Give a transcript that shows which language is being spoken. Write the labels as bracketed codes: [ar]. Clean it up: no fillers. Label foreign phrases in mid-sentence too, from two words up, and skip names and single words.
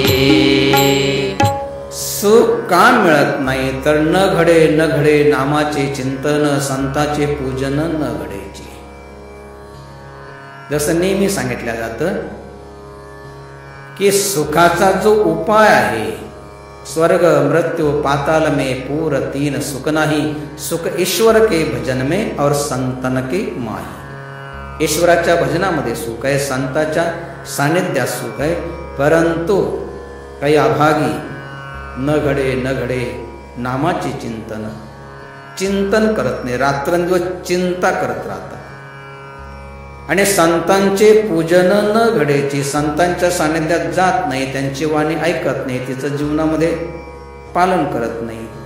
[mr] सुख का मिळत नाही तर न घडे नामाचे चिंतन, संताचे पूजन न घडेची. जसं नेहमी सांगितलं जातं की सुखाचा जो उपाय आहे, [hi] स्वर्ग मृत्यू पाताल में पूर तीन सुख नाही, सुख ईश्वर के भजन में और संतन के माही. [mr] ईश्वराच्या भजनामध्ये सुख आहे, संताच्या सानिध्यात सुख आहे. परंतु काही अभागी न घडे नामाचे चिंतन करत नाही, रात्रंदिवस चिंता करत राहतात. आणि संतांचे पूजन न घडेची, संतांच्या सानिध्यात जात नाही, त्यांची वाणी ऐकत नाही, तिचं जीवनामध्ये पालन करत नाही.